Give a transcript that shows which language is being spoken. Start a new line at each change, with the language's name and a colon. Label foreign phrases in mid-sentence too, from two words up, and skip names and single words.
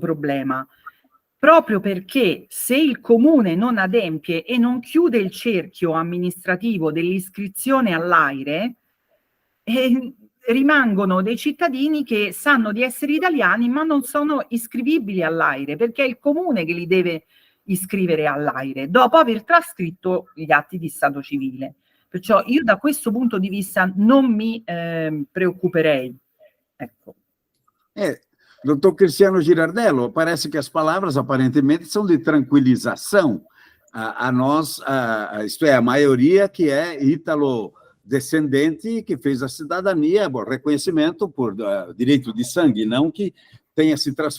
Italian: problema, proprio perché se il comune non adempie e non chiude il cerchio amministrativo dell'iscrizione all'AIRE, rimangono dei cittadini che sanno di essere italiani ma non sono iscrivibili all'AIRE, perché è il comune che li deve iscrivere all'AIRE dopo aver trascritto gli atti di stato civile. Perciò io da questo punto di vista non mi preoccuperei. Ecco.
Portuguese: Doutor Cristiano Girardello, parece que as palavras aparentemente são de tranquilização a nós, isto é, a maioria que é ítalo-descendente, que fez a cidadania, reconhecimento por direito de sangue, não que tenha se transferido.